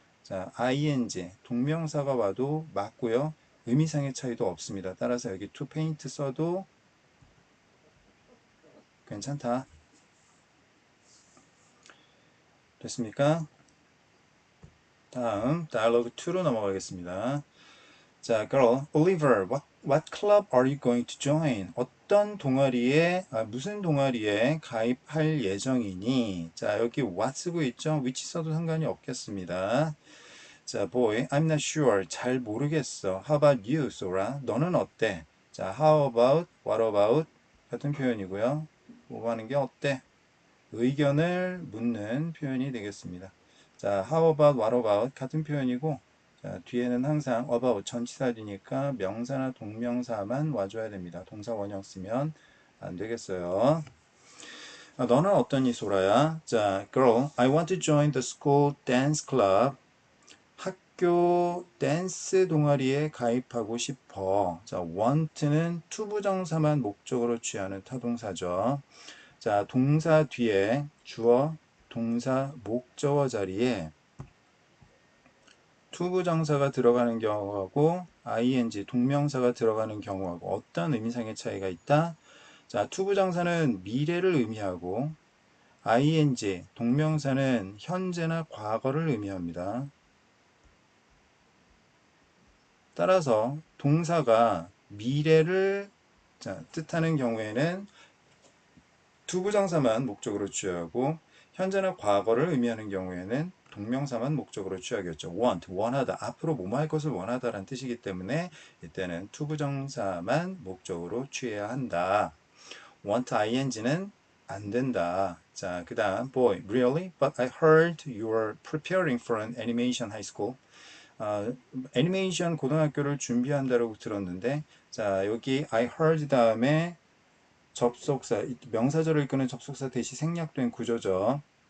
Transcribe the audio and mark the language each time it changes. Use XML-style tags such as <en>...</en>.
<ko>자, ing, 동명사가 와도 맞고요. 의미상의 차이도 없습니다. 따라서 여기 to paint 써도 괜찮다. 됐습니까? 다음 dialogue 2로 넘어가겠습니다.</ko> <en>자, girl, Oliver, what club are you going to join?</en> <ko>어떤 동아리에, 무슨 동아리에 가입할 예정이니? 자, 여기 what 쓰고 있죠? which 써도 상관이 없겠습니다.</ko> <en>자, boy, I'm not sure. 잘 모르겠어. How about you, Sora? 너는 어때?</en> <ko>자, how about, what about? 같은 표현이고요. 뭐 하는 게 어때? 의견을 묻는 표현이 되겠습니다. 자, how about, what about 같은 표현이고 자, 뒤에는 항상 about 전치사지니까 명사나 동명사만 와줘야 됩니다. 동사 원형 쓰면 안 되겠어요. 너는 어떠니 소라야?</ko> <en>자, girl, I want to join the school dance club.</en> <ko>학교 댄스 동아리에 가입하고 싶어. 자, want는 투부정사만 목적으로 취하는 타동사죠. 자, 동사 뒤에 주어, 동사, 목적어 자리에 투부정사가 들어가는 경우하고 ing, 동명사가 들어가는 경우하고 어떤 의미상의 차이가 있다? 자, 투부정사는 미래를 의미하고 ing, 동명사는 현재나 과거를 의미합니다. 따라서 동사가 미래를 뜻하는 경우에는 투부정사만 목적으로 취하고 현재나 과거를 의미하는 경우에는 동명사만 목적으로 취하겠죠. want, 원하다. 앞으로 뭐뭐 할 것을 원하다라는 뜻이기 때문에 이때는 투부정사만 목적으로 취해야 한다. want ing는 안 된다.</ko> <en>자, 그 다음 boy, really? But I heard you were preparing for an animation high school.</en> <ko>아, 애니메이션 고등학교를 준비한다라고 들었는데, 자, 여기 I heard 다음에 접속사, 명사절을 이끄는 접속사 대시 생략된 구조죠.</ko>